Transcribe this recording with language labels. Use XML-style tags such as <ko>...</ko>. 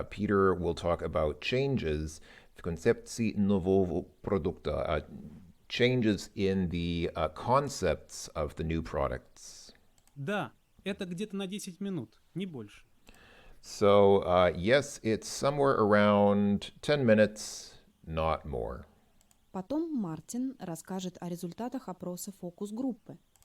<en>Peter will talk about changes</en> <ru>в концепции нового продукта,</ru> <en>changes in the concepts of the new products.</en> <ru>Да, это где-то на 10 минут, не больше.</ru> <en>So, yes, it's somewhere around 10 minutes, not more.</en> <ru>Потом Мартин расскажет о результатах опроса фокус-группы.</ru>